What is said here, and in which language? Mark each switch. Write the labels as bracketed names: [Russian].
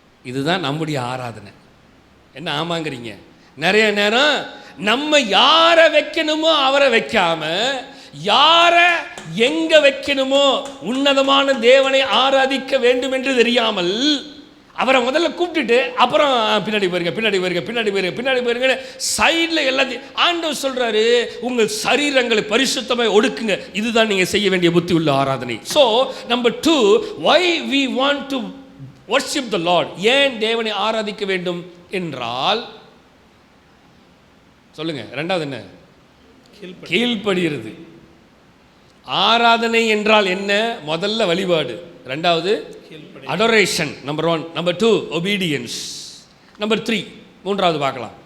[Tamil] இதுதான் நம்முடைய ஆராதனை. என்ன ஆமாங்கிறீங்க? நிறைய நேரம் நம்ம யாரை வைக்கணுமோ அவரை வைக்காம, யாரை எங்க வைக்கணுமோ, உன்னதமான தேவனை ஆராதிக்க வேண்டும் என்று தெரியாமல் அவரை முதல்ல கூப்பிட்டுட்டு அப்புறம் பின்னாடி போயிருங்க சைடில் எல்லாத்தையும் ஆண்டவர் சொல்றாரு, உங்கள் சரீரங்களை பரிசுத்தமாக ஒடுக்குங்க. இதுதான் நீங்க செய்ய வேண்டிய புத்தி உள்ள ஆராதனை. [English] So number 2, why we want to worship the Lord. [Tamil] ஏன் தேவனை ஆராதிக்க வேண்டும் என்றால், சொல்லுங்க, ரெண்டாவது என்ன? கீழ்ப்படுகிறது. ஆராதனை என்றால் என்ன? முதல்ல வழிபாடு, ரெண்டாவது adoration, number 1. Number 2 obedience, number 3 மூன்றாவது பார்க்கலாம்.